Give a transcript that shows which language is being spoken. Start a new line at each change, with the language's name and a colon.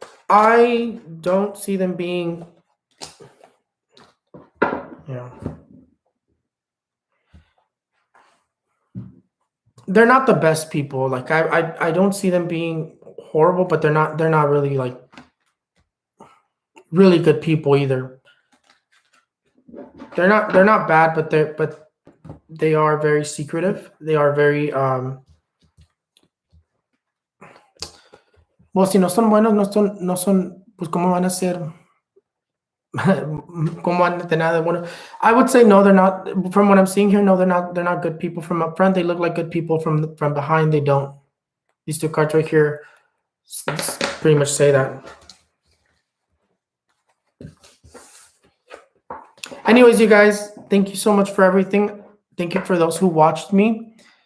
English: I don't see them being, they're not the best people. Like I don't see them being horrible, but they're not really like really good people either. They're not bad, but they are very secretive. They are very well,
Spanish: si no son buenos, no son, pues cómo van a ser, cómo van a tener nada de bueno.
English: I would say no, they're not. From what I'm seeing here, no, they're not good people from up front. They look like good people from behind. They don't. These two cards right here pretty much say that. Anyways, you guys, thank you so much for everything. Thank you for those who watched me.